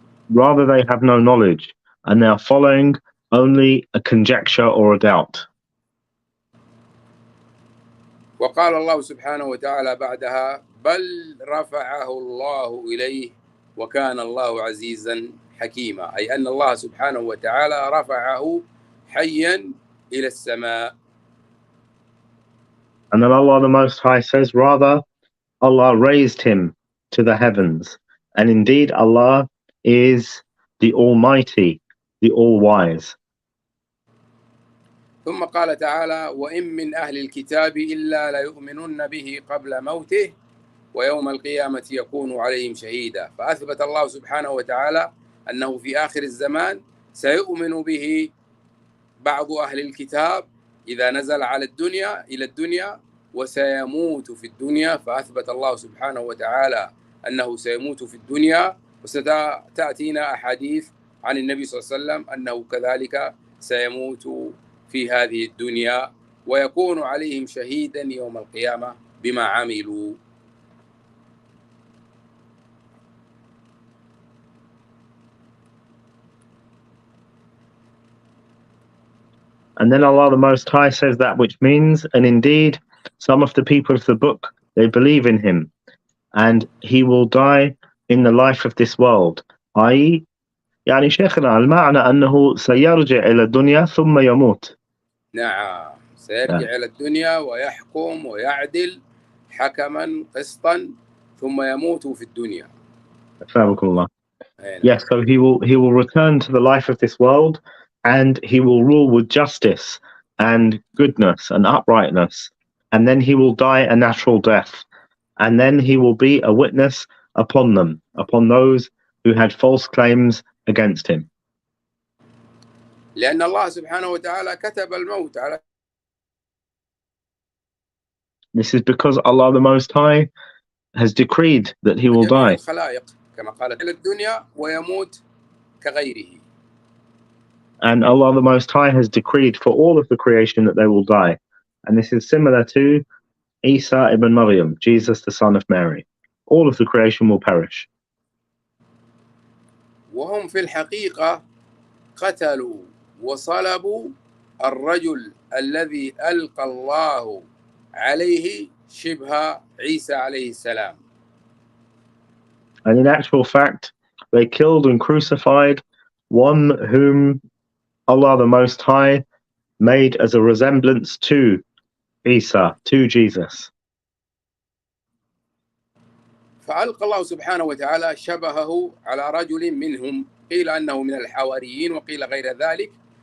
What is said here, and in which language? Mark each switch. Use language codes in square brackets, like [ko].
[en] Rather, they have no knowledge and they are following only a conjecture or a doubt. [ar] وقال الله سبحانه وتعالى بعدها بل رفعه الله إليه وكان الله عزيزا حكيما، أي أن الله سبحانه وتعالى رفعه حيا إلى السماء. [en] And then Allah the Most High says, rather, Allah raised him to the heavens. And indeed, Allah is the Almighty, the All-Wise. [ar] ثم قال تعالى وإن من أهل الكتاب إلا ليؤمنن به قبل موته ويوم القيامة يكون عليهم شهيدا، فأثبت الله سبحانه وتعالى أنه في آخر الزمان سيؤمن به بعض أهل الكتاب إذا نزل إلى الدنيا وسيموت في الدنيا، فأثبت الله سبحانه وتعالى أنه سيموت في الدنيا، وستأتينا أحاديث عن النبي صلى الله عليه وسلم أنه كذلك سيموت في هذه الدنيا ويكون عليهم شهيدا يوم القيامة بما عملوا. [en] And then Allah the Most High says that which means, and indeed, some of the people of the book, they believe in him, and he will die in the life of this world. i.e. [ar] يعني شيخنا المعنى أنه سيرجع إلى الدنيا ثم يموت. نعم، سيرجع إلى الدنيا ويحكم ويعدل حكما قسطا ثم يموت في الدنيا. أثابكم الله. [en] Yes, so he will return to the life of this world, and he will rule with justice and goodness and uprightness, and then he will die a natural death, and then he will be a witness upon them, upon those who had false claims against him. [ar] لأن الله سبحانه وتعالى كتب الموت على. [en] This is because Allah the Most High has decreed that he will die. [ar] كما قال إلى الدنيا ويموت كغيره. [en] And Allah the Most High has decreed for all of the creation that they will die. And this is similar to Isa ibn Maryam, Jesus the son of Mary. All of the creation will perish. [ar] وهم في الحقيقة قتلوا وصلبوا الرجل الذي ألقى الله عليه شبه عيسى عليه السلام. [en] And in actual fact, they killed and crucified one whom Allah the Most High made as a resemblance to Isa, to Jesus. [ar] فألقى الله سبحانه وتعالى شبهه على رجل منهم، قيل أنه من الحواريين وقيل غير ذلك.